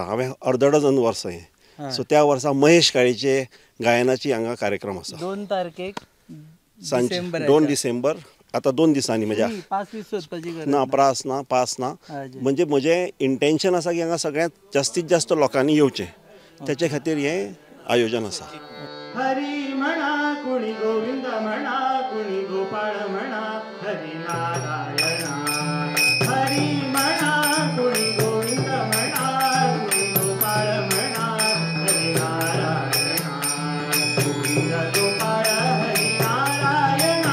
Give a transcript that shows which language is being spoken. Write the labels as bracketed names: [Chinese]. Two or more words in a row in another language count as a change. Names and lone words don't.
[Konkani] हांवें अर्द डझन वर्सां हें. सो त्या वर्सा महेश काळेचे गायनाची हांगा कार्यक्रम आसा 2 तारखेक सांजे 2 डिसेंबर. आतां 2 दिसांनी म्हणजे 5 दीस सोदपाची गरज ना, प्रास ना, पास ना. म्हणजे म्हजें इंटेंशन आसा की हांगा सगळ्यांत जास्तीत जास्त लोकांनी येवचें. त्याचे खातीर हें आयोजन आसा. [Marathi] हरी म्हणा कुणी गोविंद म्हणा कुणी गोपाळ म्हणा हरी नारायणा. हरी म्हणा कुणी गोविंद म्हणा कुणी गोपाळ म्हणा हरी नारायणा. गोविंद गोपाळ हरी नारायणा.